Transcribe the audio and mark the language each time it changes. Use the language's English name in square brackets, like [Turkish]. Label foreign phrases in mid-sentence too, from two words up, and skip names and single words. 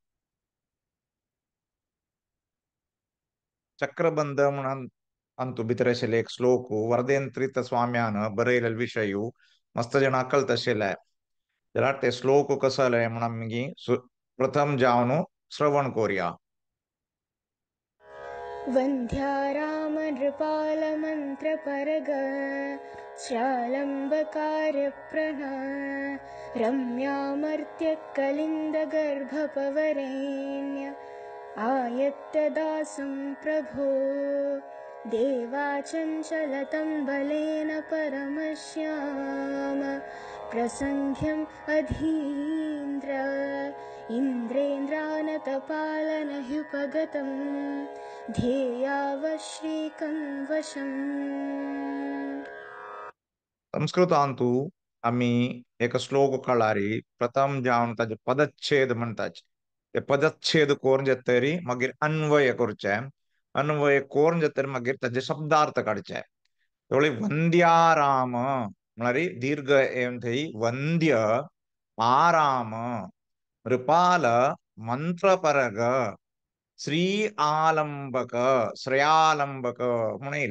[Konkani] चक्रबंध म्हणून अंतु भितर आशिल्ले एक श्लोकू वरदेंद्र तीर्थ स्वाम्यान बरयलेलो विशयू मस्त जणांक कळत आशिल्ले जाल्यार ते श्लोक कसो जाले म्हणून आमी प्रथम जावन श्रवण करूया. [Sanskrit] वन्ध्यारामनृपालमन्त्रपरग श्रालम्बकारप्रणा रम्यामर्त्यकलिन्दगर्भपवरेण्य आयत्तदासं प्रभो देवाचञ्चलतं बलेन परमश्याम प्रसङ्ख्यम् अधीन्द्र इन्द्रेन्द्रानतपालनह्युपगतम् ध्येयावश्रीकं वशम्. [Konkani] संस्कृतांतू आम्ही एक श्लोक काढारी प्रथम जावन ताजे पदच्छेद म्हणटात ते पदच्छेद करून तरी मागीर अन्वय करचे अन्वय करून तरी मागीर ताजे शब्दार्थ काडचे. त्यावेळी वंद्याराम म्हळ्यार दीर्घ येवन थंय वंद्य आराम नृपाल मंत्रपरग श्री आलंबक श्रेयालंबक म्हणून येयले.